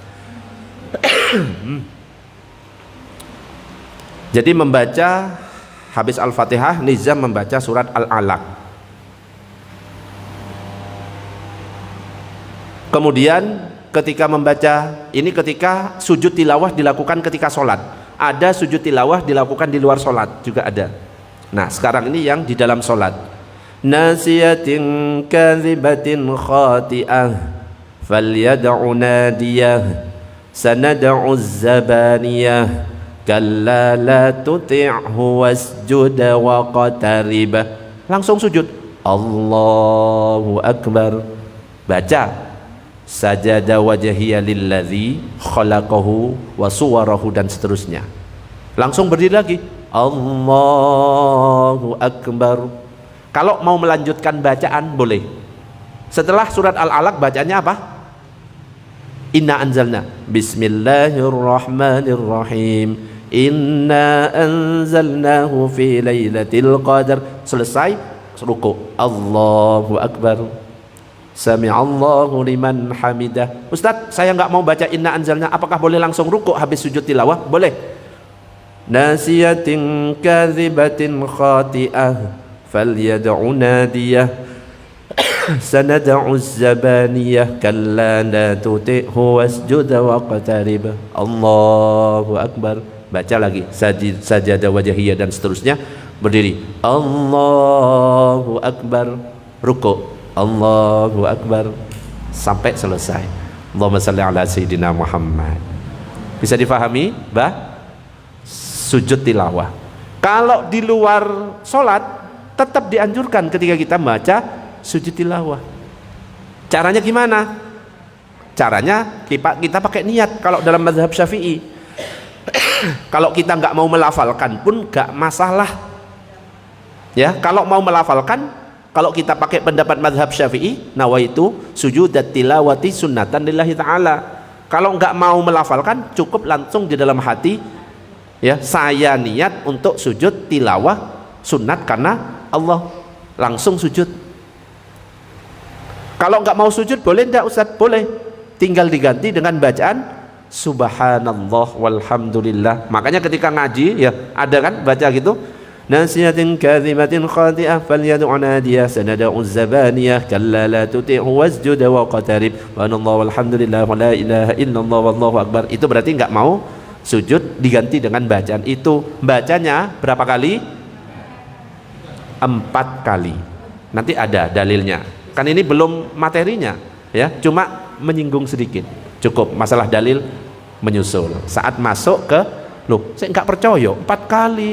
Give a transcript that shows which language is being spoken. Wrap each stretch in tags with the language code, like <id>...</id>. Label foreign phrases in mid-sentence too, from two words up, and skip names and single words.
<id>Jadi membaca habis Al-Fatihah, nizam membaca surat Al-Alaq. Kemudian ketika membaca ini, ketika sujud tilawah dilakukan ketika sholat. Ada sujud tilawah dilakukan di luar sholat juga ada. Nah sekarang ini yang di dalam sholat.</id> <ar>ناصية كاذبة خاطئة فليدع ناديه سندع الزبانية كلا لا تطعه واسجد واقترب.</ar> <id>Langsung sujud,</id> <ar>الله أكبر. Baca سجد وجهي للذي خلقه وصوره</ar> <id>dan seterusnya. Langsung berdiri lagi,</id> <ar>الله أكبر.</ar> <id>Kalau mau melanjutkan bacaan boleh, Setelah surat Al-Alaq bacanya apa?</id> <ar>إنا أنزلنا. بسم الله الرحمن الرحيم. إنا أنزلناه في ليلة القدر.</ar> <id>Selesai ruku.</id> <ar>الله أكبر. سمع الله لمن حمده.</ar> <id>Ustaz, saya nggak mau baca</id> <ar>إنا أنزلنا,</ar> <id>apakah boleh langsung ruku habis sujud tilawah? Boleh.</id> <ar>ناصية كاذبة خاطئة فليدع ناديه سندع الزبانية كلا لا تطعه واسجد واقترب. الله أكبر.</ar> <id>Baca lagi</id> <ar>سجد وجهي</ar> <id>dan seterusnya. Berdiri.</id> <ar>الله أكبر.</ar> <id>Ruku.</id> <ar>الله أكبر</ar> <id>sampai selesai.</id> <ar>اللهم صل على سيدنا محمد.</ar> <id>Bisa difahami, Bah? Sujud tilawah. Kalau di luar sholat tetap dianjurkan ketika kita baca sujud tilawah. Caranya gimana? Caranya kita pakai niat. Kalau dalam mazhab Syafi'i, kalau kita nggak mau melafalkan pun nggak masalah. Ya, kalau mau melafalkan, kalau kita pakai pendapat mazhab Syafi'i,</id> <ar>نويت سجود التلاوة سنة لله تعالى.</ar> <id>Kalau nggak mau melafalkan, cukup langsung di dalam hati, ya, saya niat untuk sujud tilawah sunnat karena Allah, langsung sujud. Kalau nggak mau sujud boleh enggak Ustaz? Boleh, tinggal diganti dengan bacaan</id> <ar>سبحان الله والحمد لله.</ar> <id>Makanya ketika ngaji, ya, ada kan baca gitu,</id> <ar>ناصية كاذبة خاطئة فليدع ناديه سندع الزبانية كلا لا تطعه واسجد واقترب وأن الله والحمد لله ولا إله إلا الله والله أكبر.</ar> <id>Itu berarti nggak mau sujud, diganti dengan bacaan itu. Bacanya berapa kali? 4 kali. Nanti ada dalilnya. Kan ini belum materinya, ya, cuma menyinggung sedikit. Cukup masalah dalil menyusul. Saat masuk ke, loh, saya nggak percaya 4 kali.</id>